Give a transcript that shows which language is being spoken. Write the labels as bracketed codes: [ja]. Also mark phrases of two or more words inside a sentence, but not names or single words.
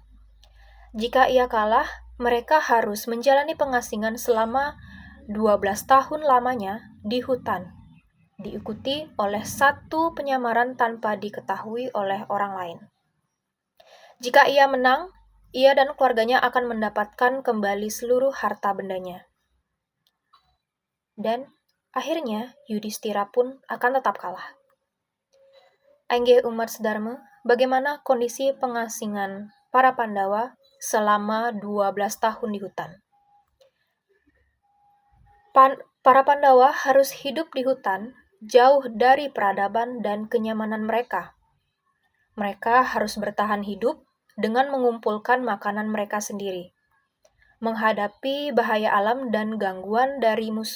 [id] Jika ia kalah, mereka harus menjalani pengasingan selama 12 tahun lamanya di hutan, diikuti oleh satu penyamaran tanpa diketahui oleh orang lain. Jika ia menang, ia dan keluarganya akan mendapatkan kembali seluruh harta bendanya. Dan akhirnya Yudhistira pun akan tetap kalah. Angge umat Dharma, bagaimana kondisi pengasingan para Pandawa selama 12 tahun di hutan? Para Pandawa harus hidup di hutan, jauh dari peradaban dan kenyamanan mereka. Mereka harus bertahan hidup dengan mengumpulkan makanan mereka sendiri, menghadapi bahaya alam dan gangguan dari musuh.